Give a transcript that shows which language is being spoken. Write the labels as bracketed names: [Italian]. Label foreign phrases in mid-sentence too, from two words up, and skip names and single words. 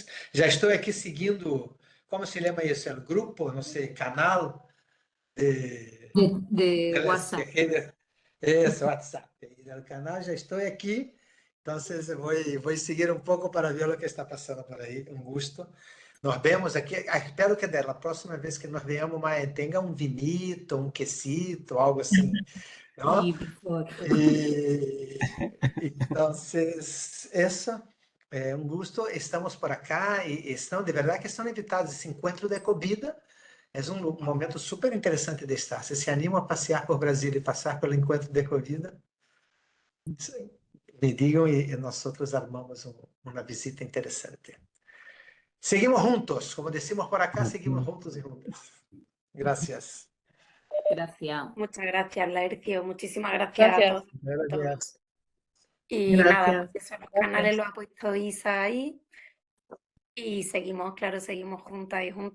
[Spanish] Ya estoy aquí siguiendo, ¿cómo se llama eso? El grupo, no sé, canal de, De las WhatsApp. redes. Es WhatsApp. Y del canal ya estoy aquí. Entonces voy a seguir un poco para ver lo que está pasando por ahí. Un gusto. Nos vemos aqui. [Portuguese] Espero que da próxima vez que [Spanish] nos veamos, [Portuguese] tenha um vinito, um quesito, algo assim. [Spanish] ¿No? Sí, por favor. Entonces, eso, un gusto. Estamos por acá y [Portuguese] estão, de verdade que estão invitados. Esse encontro de Ecovida é um momento super interessante de estar. Se se animam a passear por Brasília e passar pelo encontro de Ecovida, me digam e nós outros armamos uma visita interessante. [Spanish] Seguimos juntos, como decimos por acá, seguimos juntos y juntas. Gracias. Gracias. Muchas gracias, Laercio. Muchísimas gracias a todos. Gracias. Y nada, Gracias. pues eso, los canales los ha puesto Isa ahí. Y seguimos, claro, seguimos juntas y juntos.